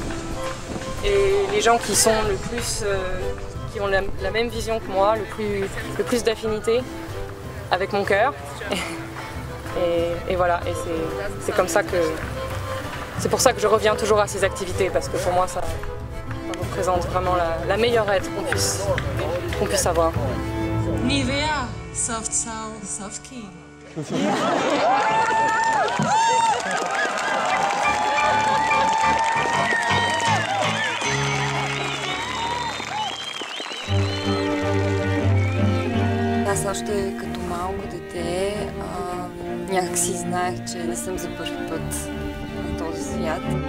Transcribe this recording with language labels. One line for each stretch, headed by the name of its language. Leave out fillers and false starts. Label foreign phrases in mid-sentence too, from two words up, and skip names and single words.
French: Et les gens qui sont le plus, qui ont la même vision que moi, le plus d'affinité avec mon cœur. Et voilà, et c'est comme ça que, c'est pour ça que je reviens toujours à ces activités parce que pour moi ça représente vraiment la meilleure aide qu'on puisse avoir.
English: Nivea, soft soul, soft king.
Bulgarian: Аз още като малко дете някакси знаех, че не съм за първи път на този свят.